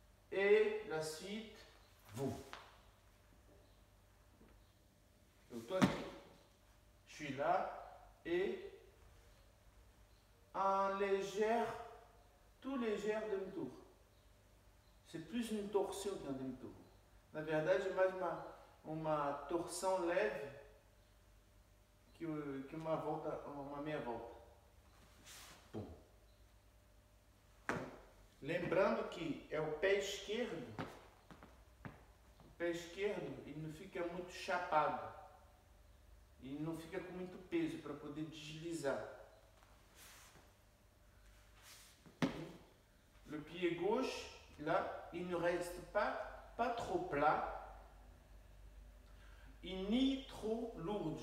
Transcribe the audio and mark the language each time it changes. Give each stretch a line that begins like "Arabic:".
French: Et la suite, vous. Donc toi, je suis là et un légère, tout légère demi-tour. C'est plus une torsion qu'un demi-tour.
Portuguese: Na verdade, é mais uma torção leve que uma volta, uma meia volta. Pum. Lembrando que é o pé esquerdo. O pé esquerdo ele não fica muito chapado. E não fica com muito peso para poder deslizar.
French: Le pied gauche, là, il ne reste pas trop plat et ni trop lourd.